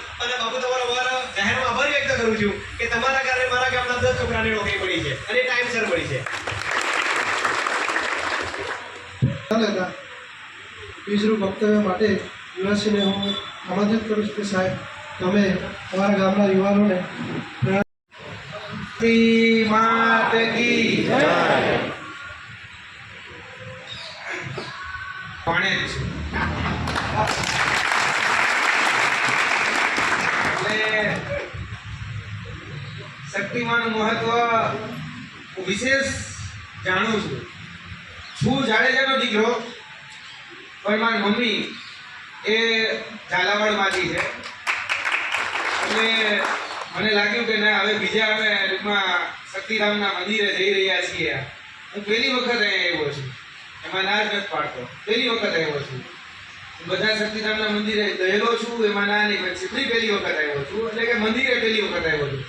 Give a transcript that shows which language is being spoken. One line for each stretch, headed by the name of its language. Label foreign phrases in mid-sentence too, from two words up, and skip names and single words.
Gujarati: અને બાપુ તમારો જાહેરમાં આભાર વ્યક્ત કરું છું કે તમારા કારણે મારા ગામના 10 છોકરાને નોકરી મળી છે અને ટાઈમસર મળી છે। બીજું વક્તવ્ય માટે યુવરાજસિંહને હું આમંત્રિત કરું છું કે સાહેબ તમે તમારા ગામના યુવાનોને
Hindi: मात की जय।
Gujarati: શક્તિમાન મહત્વ વિશેષ જાણું છું જાડેજાનો દીકરો પણ મારી મમ્મી એ ઝાલાવાડ માંથી છે। મને લાગ્યું કે ના, હવે બીજા અમે ટૂંકમાં શક્તિધામના મંદિરે જઈ રહ્યા છીએ. હું પહેલી વખત અહીંયા આવ્યો છું, એમાં ના જ નથી પાડતો. પહેલી વખત આવ્યો છું. હું બધા શક્તિધામના મંદિરે ગયેલો છું, એમાં ના નહીં. પછી પહેલી વખત આવ્યો છું, એટલે કે મંદિરે પહેલી વખત આવ્યો છું.